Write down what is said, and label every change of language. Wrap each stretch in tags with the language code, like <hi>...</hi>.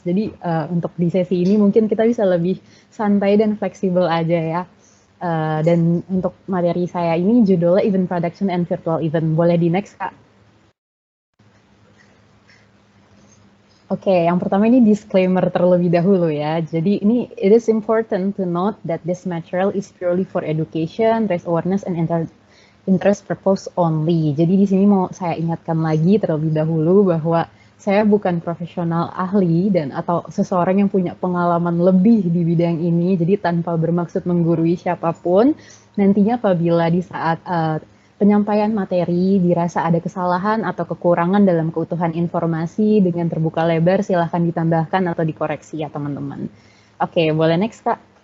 <id>Jadi untuk di sesi ini mungkin kita bisa lebih santai dan fleksibel aja ya. Dan untuk materi saya ini judulnya Event Production and Virtual Event. Boleh di next, Kak? Oke, yang pertama ini disclaimer terlebih dahulu ya. Jadi ini</id> <en>it is important to note that this material is purely for education, raise awareness, and interest purpose only.</en> <id>Jadi di sini mau saya ingatkan lagi terlebih dahulu bahwa saya bukan profesional ahli dan atau seseorang yang punya pengalaman lebih di bidang ini. Jadi tanpa bermaksud menggurui siapapun, nantinya apabila di saat penyampaian materi dirasa ada kesalahan atau kekurangan dalam keutuhan informasi, dengan terbuka lebar silahkan ditambahkan atau dikoreksi ya teman-teman. Oke, boleh next Kak.</id>